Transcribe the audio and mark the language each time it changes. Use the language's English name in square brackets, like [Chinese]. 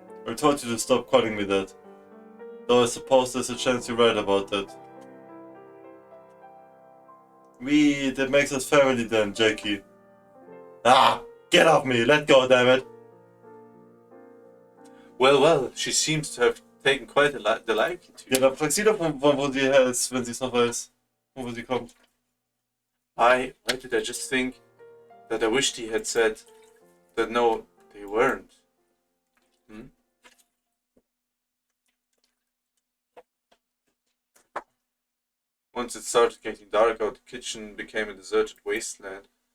[English] I told you to stop calling me that. Though I suppose there's a chance you're right about that. That makes us family then, Jackie. Ah! Get off me! Let go, damn it! Well, she seems to have taken quite a liking to you. [German] Ja, dann frag sie doch, von wo sie her ist, wenn sie es noch weiß. Von wo sie kommt. [English] Why did I just think that I wished he had said that no, they weren't? Once it started getting dark out, the kitchen became a deserted wasteland.